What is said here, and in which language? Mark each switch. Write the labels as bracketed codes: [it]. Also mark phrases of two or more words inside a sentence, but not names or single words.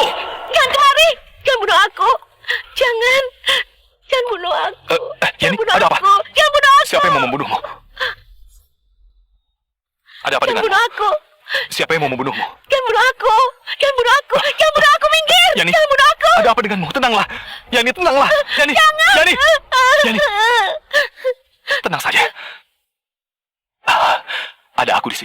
[id] Jangan kemari. Jangan bunuh aku. Jangan. Jangan bunuh aku. Yani, Jangan bunuh ada apa? aku. Jangan bunuh aku. Siapa yang mau membunuhmu? Ada apa Jangan denganmu? bunuh aku. Siapa yang mau membunuhmu? Jangan bunuh aku. Jangan bunuh aku. Jangan bunuh aku, minggir. Yani, Jangan bunuh aku. ada apa denganmu? Tenanglah. Yani, tenanglah. Yani, Yani, Yani, tenang saja. Ada aku di sini.